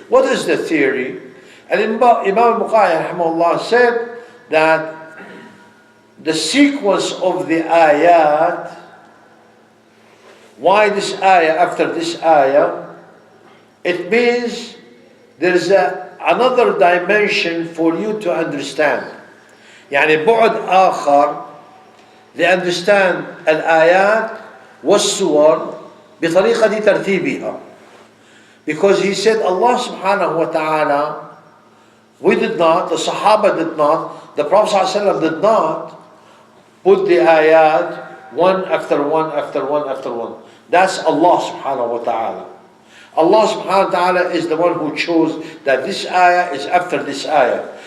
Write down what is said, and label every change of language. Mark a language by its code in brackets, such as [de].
[en] What is the theory? And Imam al-Bukhari rahimahullah said that the sequence of the ayat, why this ayah after this ayah, it means there's another dimension for you to understand. [ar] يعني بعد آخر لأندرستاند الآيات والسور بطريقة ترتيبها. [en] Because he said Allah subhanahu wa ta'ala, we did not, the Sahaba did not, the Prophet ﷺ did not put the ayat one after one after one after one. That's Allah subhanahu wa ta'ala. Allah subhanahu wa ta'ala is the one who chose that this ayah is after this ayah.